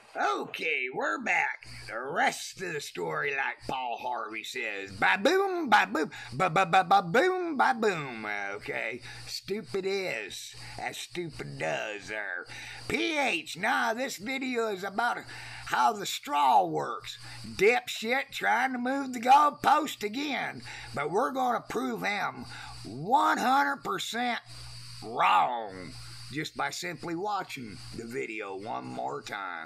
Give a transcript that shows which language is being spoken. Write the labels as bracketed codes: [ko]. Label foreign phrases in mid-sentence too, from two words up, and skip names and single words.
[en] Okay, we're back. The rest of the story, like Paul Harvey says, ba-boom, ba-boom, ba-ba-ba-ba-boom, ba-boom. Okay, stupid is as stupid does there. PH, nah, this video is about how the straw works. Dipshit trying to move the goalpost again, but we're going to prove him 100% wrong just by simply watching the video one more time.